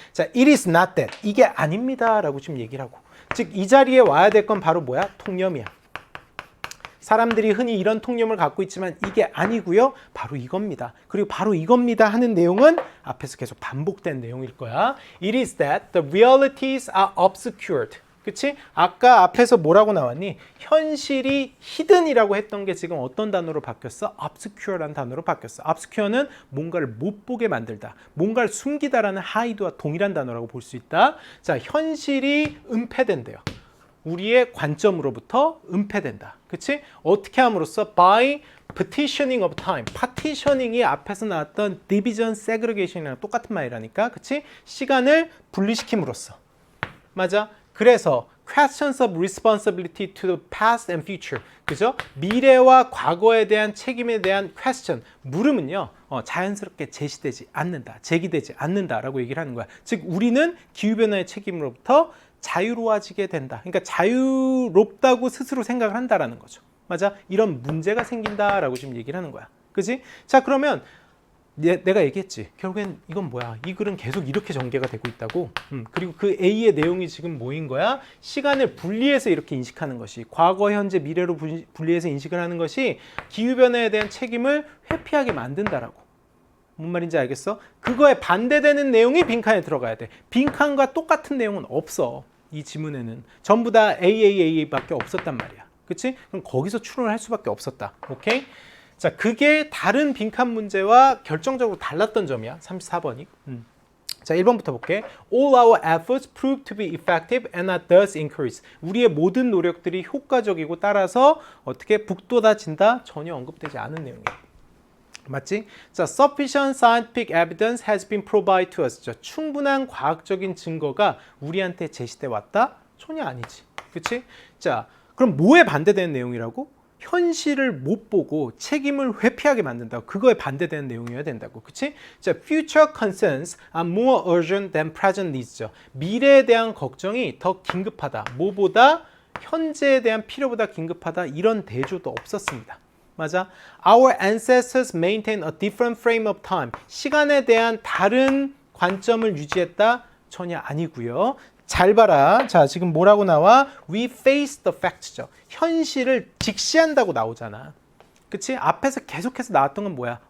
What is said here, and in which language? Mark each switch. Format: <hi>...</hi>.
<en>자, it is not that.</en> <ko>이게 아닙니다 라고 지금 얘기를 하고 즉, 이 자리에 와야 될 건 바로 뭐야? 통념이야. 사람들이 흔히 이런 통념을 갖고 있지만 이게 아니고요. 바로 이겁니다. 그리고 바로 이겁니다 하는 내용은 앞에서 계속 반복된 내용일 거야.</ko> <en>It is that the realities are obscured.</en> <ko>그치? 아까 앞에서 뭐라고 나왔니? 현실이 히든이라고 했던 게 지금 어떤 단어로 바뀌었어? obscure라는 단어로 바뀌었어. obscure는 뭔가를 못 보게 만들다. 뭔가를 숨기다라는 hide와 동일한 단어라고 볼 수 있다. 자, 현실이 은폐된대요. 우리의 관점으로부터 은폐된다. 그치? 어떻게 함으로써?</ko> <en>by partitioning of time.</en> <ko>partitioning이 앞에서 나왔던 division, segregation이랑 똑같은 말이라니까. 그치? 시간을 분리시킴으로써. 맞아? 그래서</ko> <en>questions of responsibility to the past and future.</en> <ko>그죠? 미래와 과거에 대한 책임에 대한 question, 물음은요. 자연스럽게 제시되지 않는다. 제기되지 않는다라고 얘기를 하는 거야. 즉 우리는 기후변화의 책임으로부터 자유로워지게 된다. 그러니까 자유롭다고 스스로 생각을 한다라는 거죠. 맞아? 이런 문제가 생긴다라고 지금 얘기를 하는 거야. 그지? 자, 그러면 내가 얘기했지. 결국엔 이건 뭐야? 이 글은 계속 이렇게 전개가 되고 있다고. 그리고 그 A의 내용이 지금 뭐인 거야? 시간을 분리해서 이렇게 인식하는 것이, 과거, 현재, 미래로 분리해서 인식을 하는 것이 기후변화에 대한 책임을 회피하게 만든다라고. 뭔 말인지 알겠어? 그거에 반대되는 내용이 빈칸에 들어가야 돼. 빈칸과 똑같은 내용은 없어. 이 지문에는 전부 다 AAA밖에 없었단 말이야. 그치? 그럼 거기서 추론을 할 수밖에 없었다. 오케이? 자, 그게 다른 빈칸 문제와 결정적으로 달랐던 점이야. 34번이. 자, 1번부터 볼게.</ko> <en>All our efforts prove to be effective and are thus increased.</en> <ko>우리의 모든 노력들이 효과적이고 따라서 어떻게 북돋아진다? 전혀 언급되지 않은 내용이야. 맞지? 자,</ko> <en>sufficient scientific evidence has been provided to us.</en> <ko>자, 충분한 과학적인 증거가 우리한테 제시돼 왔다? 전혀 아니지. 그치? 자, 그럼 뭐에 반대되는 내용이라고? 현실을 못 보고 책임을 회피하게 만든다고. 그거에 반대되는 내용이어야 된다고. 그치?</ko> <en>자, future concerns are more urgent than present needs.</en> <ko>미래에 대한 걱정이 더 긴급하다. 뭐보다? 현재에 대한 필요보다 긴급하다. 이런 대조도 없었습니다. 맞아?</ko> <en>Our ancestors maintain a different frame of time.</en> <ko>시간에 대한 다른 관점을 유지했다? 전혀 아니고요. 잘 봐라. 자, 지금 뭐라고 나와?</ko> <en>We face the facts죠.</en> <ko>현실을 직시한다고 나오잖아. 그치? 앞에서 계속해서 나왔던 건 뭐야?</ko>